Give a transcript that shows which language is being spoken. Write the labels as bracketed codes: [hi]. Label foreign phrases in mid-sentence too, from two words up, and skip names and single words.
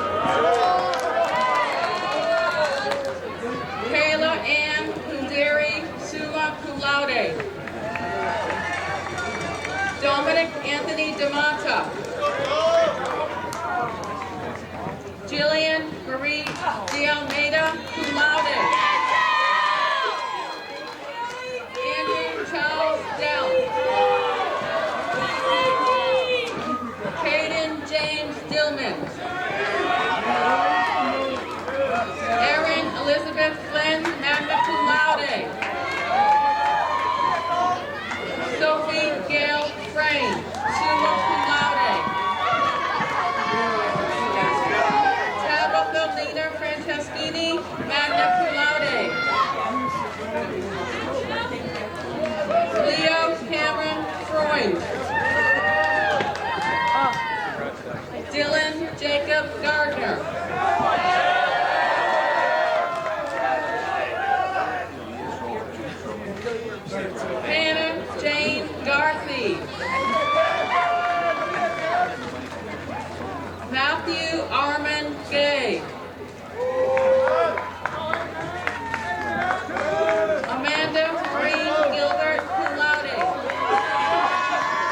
[en] Kayla Ann Kunderi [la] summa cum laude, [en] Dominic Anthony D'Amata, Jillian Marie De Almeida [la] cum laude, [en] Andrew Charles Dell, Caden James Dillman, Erin Elizabeth Flynn, [la] magna cum laude, [en] Sophie Gail Frame, [la] summa cum laude, [en] Tabitha Lena Franceschini, [la] magna cum laude, [en] Leo Cameron Freund, Dylan Jacob Gardner, Hannah Jane Garthy, Matthew Armand Gay, Amanda Maureen Gilbert [la] cum laude,